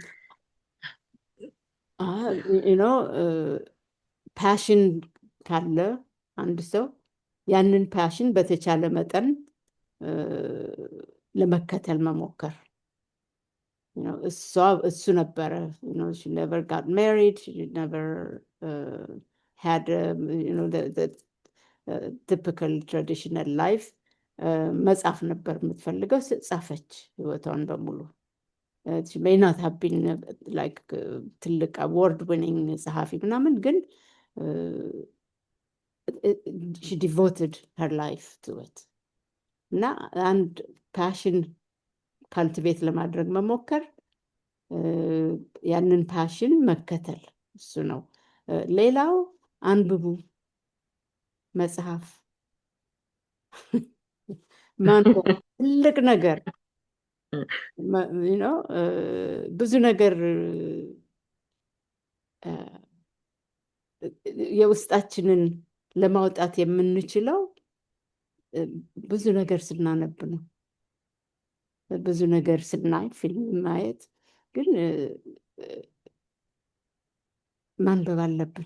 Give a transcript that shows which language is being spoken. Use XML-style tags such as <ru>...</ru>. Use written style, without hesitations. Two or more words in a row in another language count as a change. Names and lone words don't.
<am>ፓሽን ካለ አንድ ሰው ያንን ፓሽን በተቻለ መጠን ለመከተል መሞከር። እሱ ነበረ።</am> <en>she never got married, she never had the typical traditional life።</en> <am>መጻፍ ነበር የምትፈልገው፣ ጻፈች ህይወቷን በሙሉ።</am> <en>she may not have been like ትልቅ award winning</en> <am>ጸሐፊ ምናምን፣ ግን</am> <en>she devoted her life to it።</en> <am>እና አንድ</am> <en>passion cultivate</en> <am>ለማድረግ መሞከር፣ ያንን ፓሽን መከተል፣ እሱ ነው። ሌላው አንብቡ፣ መጽሐፍ ማንበብ ትልቅ ነገር ብዙ ነገር የውስጣችንን ለማውጣት የምንችለው ብዙ ነገር ስናነብ ነው። ብዙ ነገር ስናይ፣ ፊልም ማየት፣ ግን ማንበብ አለብን</am>